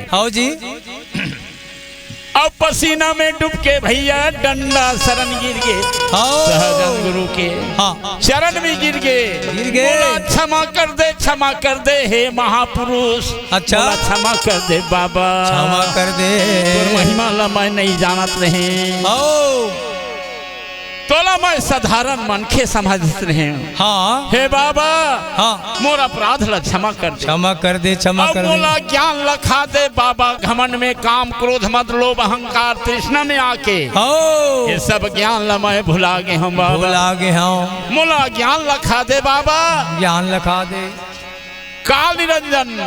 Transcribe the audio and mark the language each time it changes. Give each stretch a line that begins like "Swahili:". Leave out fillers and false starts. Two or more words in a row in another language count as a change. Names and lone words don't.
Chhattisgarhi: हो जी अब पसीना में डूब के भैया डंडा शरण गिर गए, सहजन गुरु के हाँ चरण में गिर गए। बोला क्षमा कर दे हे महापुरुष। अच्छा बोला क्षमा कर दे बाबा, क्षमा कर दे, तोर महिमा ला मैं नहीं जानत रहे, ओ तोला मैं साधारण मनखे समझत रहे। हाँ हे बाबा हाँ मोर अपराध ला क्षमा कर दे, क्षमा कर दे, क्षमा अब कर दे। मोला ज्ञान लखा दे बाबा। घमंड में काम क्रोध मद लोभ अहंकार तृष्णा में आके हो ये सब ज्ञान ला मैं भुला गए हम बाबा। भुला गए हाँ, मोला ज्ञान लखा दे बाबा। ज्ञान लखा दे। काल निरंजन